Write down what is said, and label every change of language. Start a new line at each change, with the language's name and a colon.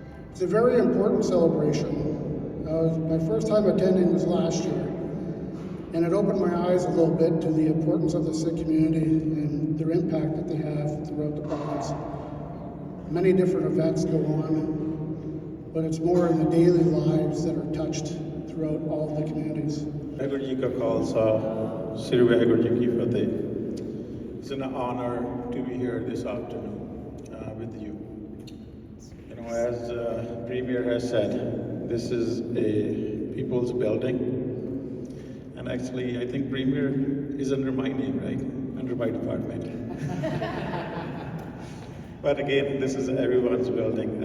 English: It's a very important celebration. My first time attending was last year, and it opened my eyes a little bit to the importance of the Sikh community and their impact that they have throughout the province. Many different events go on, but it's more in the daily lives that are touched throughout all the communities.
Punjabi: Waheguru ji ਕਾ ਖਾਲਸਾ ਸ੍ਰੀ ਵਾਹਿਗੁਰੂ ਜੀ ਕੀ ਫਤਿਹ.
English: It's an honor to be here this afternoon with you. You know, as Premier has said, this is a people's building, and actually I think Premier is under my name, right? Under my department. But again, this is everyone's building.